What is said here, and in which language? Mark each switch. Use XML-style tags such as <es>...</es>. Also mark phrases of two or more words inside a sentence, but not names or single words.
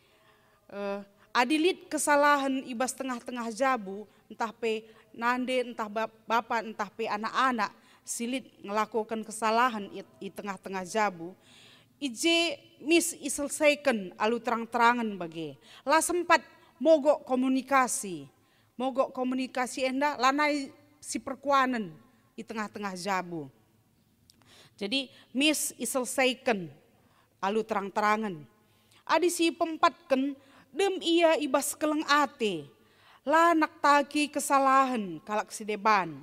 <btx>Adilit kesalahan ibas tengah-tengah jabu entah pe nande entah bapak entah pe anak-anak silit ngelakukan kesalahan</btx> <id>di tengah-tengah</id> <btx>jabu. Ije mis iselesaikan alu terang-terangan bage.</btx> <id>Lah sempat mogok komunikasi. Mogok komunikasi</id> <btx>enda lanai si perkuanan</btx> <id>di tengah-tengah</id> <btx>jabu. Jadi mis iselesaikan alu terang-terangan. Adi si pempatkan dem ia ibas keleng ate. La naktaki kesalahan kalak si deban.</btx>